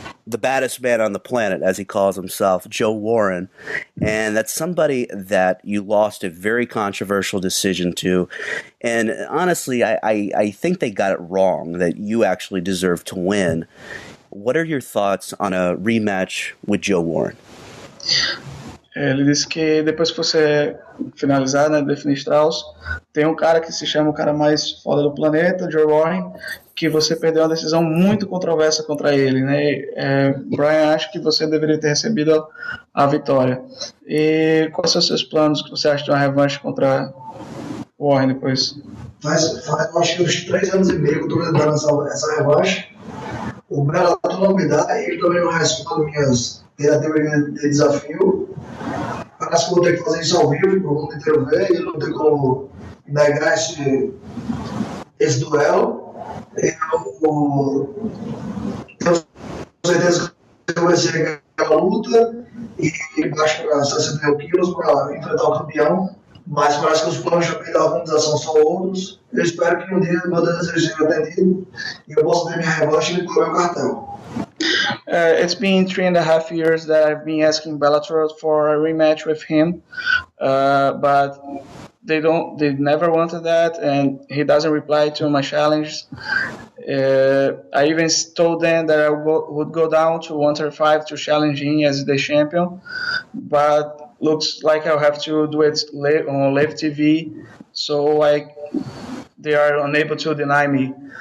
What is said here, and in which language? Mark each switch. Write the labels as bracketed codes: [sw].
[en] the baddest man on the planet, as he calls himself, Joe Warren, and that's somebody that you lost a very controversial decision to. And honestly, I think they got it wrong, that you actually deserve to win. What are your thoughts on a rematch with Joe Warren? [pt] Ele disse que depois que você finalizar, né, definir Strauss, tem um cara que se chama o cara mais foda do planeta, Joe Warren, que você perdeu uma decisão muito controversa contra ele, né? Brian, acho que você deveria ter recebido a vitória. E quais são os seus planos que você acha de uma revanche contra o Warren depois? Faz acho que uns 3 anos e meio que eu estou tentando essa revanche. O Bellator não me dá, ele também não responde minhas tentativas de desafio. Parece que vou ter que fazer isso ao vivo para o mundo inteiro ver, e não tem como negar esse duelo. Eu tenho certeza que eu vou vencer a luta e baixo para 61 quilos para enfrentar o campeão, mas parece que os planos da organização são outros. Eu espero que um dia meu desejo seja atendido e eu possa ter minha revanche e pôr meu cartão. [en] It's been 3.5 years that I've been asking Bellator for a rematch with him, but they never wanted that, and he doesn't reply to my challenge. I even told them that I would go down to 135 to challenge him as the champion, but looks like I'll have to do it on live TV, so they are unable to deny me.